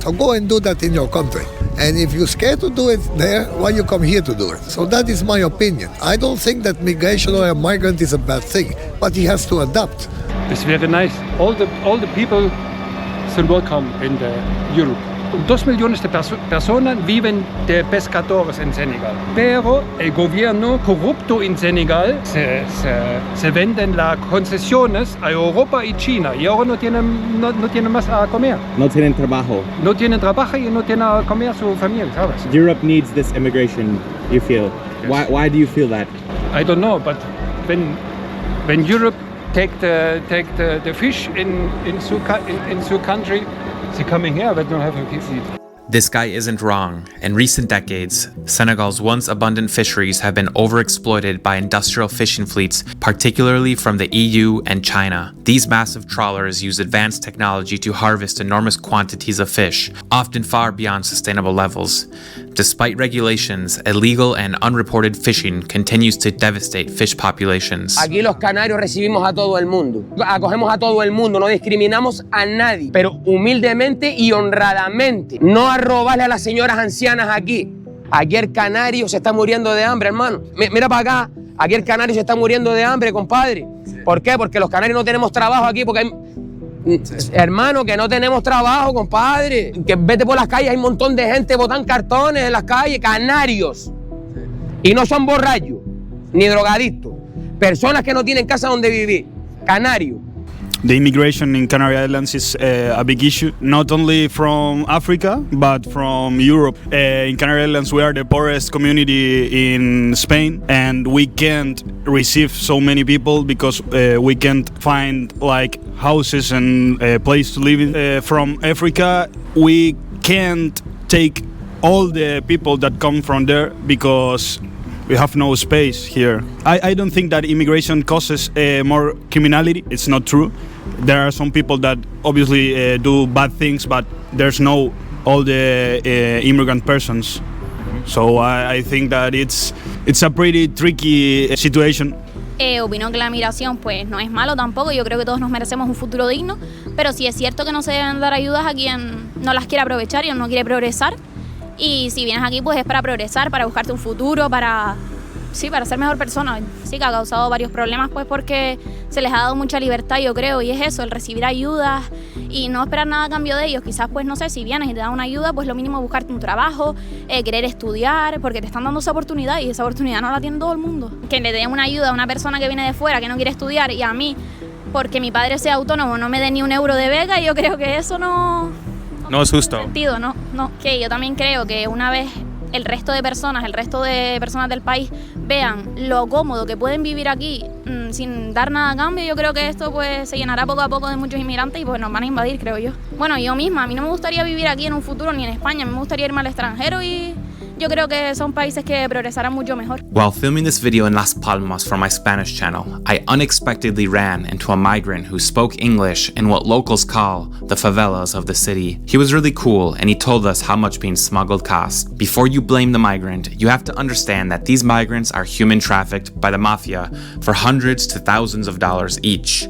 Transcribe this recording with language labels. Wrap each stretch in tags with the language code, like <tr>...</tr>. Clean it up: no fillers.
<en>So go and do that in your country. And if you're scared to do it there, why you come here to do it? So that is my opinion. I don't think that migration or a migrant is a bad thing, but he has to adapt. This very nice. All the people should welcome in Europe.</en> <es>2 millones de personas viven de pescadores en Senegal. Pero el gobierno corrupto en Senegal se venden las concesiones a Europa y China y ahora no tienen más a comer. No tienen trabajo. No tienen trabajo y no tienen a comer a su familia, ¿sabes?</es> <en>Europe needs this immigration, you feel. Yes. Why do you feel that? I don't know, but when Europe take the fish in</en> <es>su</es> <en>country, they coming here, but don't have a seat. This guy isn't wrong. In recent decades, Senegal's once abundant fisheries have been overexploited by industrial fishing fleets, particularly from the EU and China. These massive trawlers use advanced technology to harvest enormous quantities of fish, often far beyond sustainable levels. Despite regulations, illegal and unreported fishing continues to devastate fish populations.</en> <es>Aquí los canarios recibimos a todo el mundo. Acogemos a todo el mundo, no discriminamos a nadie, pero humildemente y honradamente. No a robarle a las señoras ancianas aquí. Aquí el canario se está muriendo de hambre, hermano. Mira para acá. Aquí el canario se está muriendo de hambre, compadre. ¿Por qué? Porque los canarios no tenemos trabajo aquí, porque hay... Hermano, que no tenemos trabajo, compadre. Que vete por las calles, hay un montón de gente botando cartones en las calles, canarios. Y no son borrachos, ni drogadictos. Personas que no tienen casa donde vivir. Canarios.</es> <en>The immigration in Canary Islands is a big issue, not only from Africa, but from Europe. In Canary Islands, we are the poorest community in Spain, and we can't receive so many people because we can't find like houses and a place to live in. From Africa, we can't take all the people that come from there because we have no space here. I don't think that immigration causes more criminality. It's not true. There are some people that obviously do bad things, but there's no all the immigrant persons. So I think that it's a pretty tricky situation.</en> <es>Opino que la migración pues no es malo tampoco, yo creo que todos nos merecemos un futuro digno, pero sí es cierto que no se deben dar ayudas a quien no las quiere aprovechar y no quiere progresar. Y si vienes aquí pues es para progresar, para buscarte un futuro, para ser mejor persona. Sí que ha causado varios problemas pues porque se les ha dado mucha libertad, yo creo, y es eso, el recibir ayudas y no esperar nada a cambio de ellos. Quizás pues no sé, si vienes y te dan una ayuda, pues lo mínimo es buscarte un trabajo, querer estudiar, porque te están dando esa oportunidad y esa oportunidad no la tiene todo el mundo. Que le den una ayuda a una persona que viene de fuera, que no quiere estudiar, y a mí, porque mi padre sea autónomo, no me dé ni un euro de beca, y yo creo que eso no es justo. Sentido, no. Que yo también creo que una vez el resto de personas del país vean lo cómodo que pueden vivir aquí sin dar nada a cambio, yo creo que esto pues se llenará poco a poco de muchos inmigrantes y pues nos van a invadir, creo yo. Bueno, yo misma, a mí no me gustaría vivir aquí en un futuro ni en España, a mí me gustaría irme al extranjero y yo creo que son países que progresarán mucho mejor.</es> <en>While filming this video in Las Palmas for my Spanish channel, I unexpectedly ran into a migrant who spoke English in what locals call the favelas of the city. He was really cool and he told us how much being smuggled costs. Before you blame the migrant, you have to understand that these migrants are human trafficked by the mafia for hundreds to thousands of dollars each.</en>